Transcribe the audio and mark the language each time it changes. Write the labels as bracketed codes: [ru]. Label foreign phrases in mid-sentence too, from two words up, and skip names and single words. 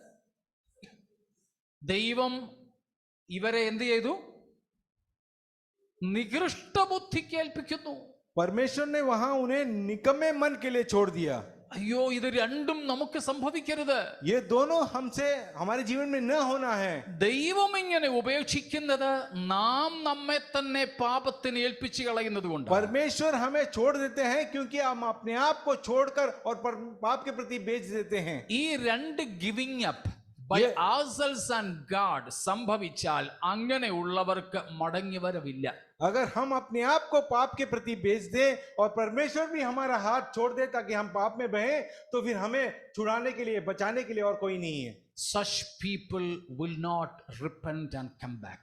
[ml] ദൈവം ഇവരെ എന്ത് ചെയ്തു? നികൃഷ്ട ബുദ്ധിക്ക് ഏൽപ്പിക്കുന്നു. [hi] परमेश्वर ने वहां उन्हें निकम्मे मन के लिए छोड़ दिया. [ml] അയ്യോ, ഇത് രണ്ടും നമുക്ക് സംഭവിക്കരുത്. [hi] ये दोनों हमसे हमारे जीवन में न होना है. [ml] ദൈവം ഇങ്ങനെ ഉപേക്ഷിക്കുന്നത് നാം നമ്മെ തന്നെ പാപത്തിന് ഏൽപ്പിച്ചു കളയുന്നത് കൊണ്ട്. [hi] परमेश्वर हमें छोड़ देते हैं क्योंकि हम अपने आप को छोड़कर और पाप के प्रति बेच देते हैं. [ml] ഈ രണ്ട് [en] giving up by ourselves and God [ml] സംഭവിച്ചാൽ അങ്ങനെയുള്ളവർക്ക് മടങ്ങി വരവില്ല. [hi] अगर हम अपने आप को पाप के प्रति बेच दें और परमेश्वर भी हमारा हाथ छोड़ दे ताकि हम पाप में बहें, तो फिर हमें छुड़ाने के लिए, बचाने के लिए और कोई नहीं है. [en] Such people will not repent and come back.